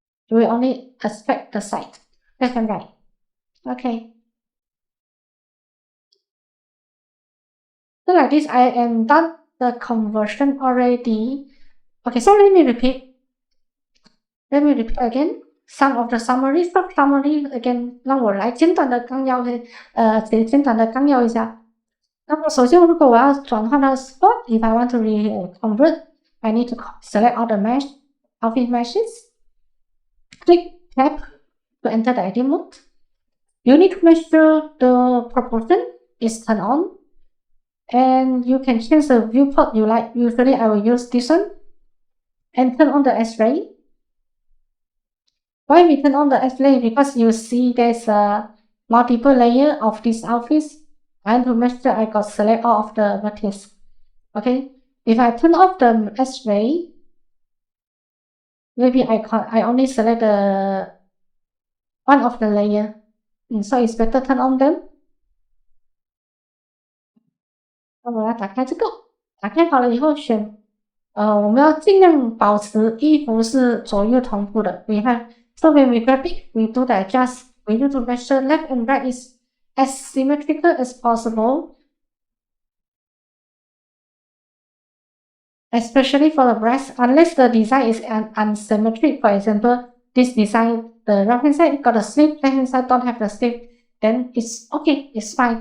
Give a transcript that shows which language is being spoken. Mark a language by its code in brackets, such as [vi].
[en] It will only affect the side, left and right. Okay. So like this, I am done the conversion already. Okay, so let me repeat. Let me repeat again. Some of the summary, summary again. [zh] 让我来简短的纲要一下。那么首先，如果我要转换到 [en] spot, if I want to convert, I need to select all the mesh, outfit meshes. Click tab to enter the edit mode. You need to make sure the proportion is turned on. And you can change the viewport you like. Usually I will use this one. And turn on the X-ray. Why we turn on the X-ray? Because you see there's a multiple layer of these outfits. I want to make sure I got select all of the vertices. Okay. If I turn off the X-ray, maybe I only select the one of the layer. So it's better turn on them. [zh] 那我要打开这个，打开好了以后选，我们要尽量保持衣服是左右同步的。 [en] We have so when we grab it, we do the adjust. We need to measure left and right is as symmetrical as possible. Especially for the breast, unless the design is unsymmetric. For example, this design, the right hand side got a slip, left hand side don't have the slip, then it's okay, it's fine.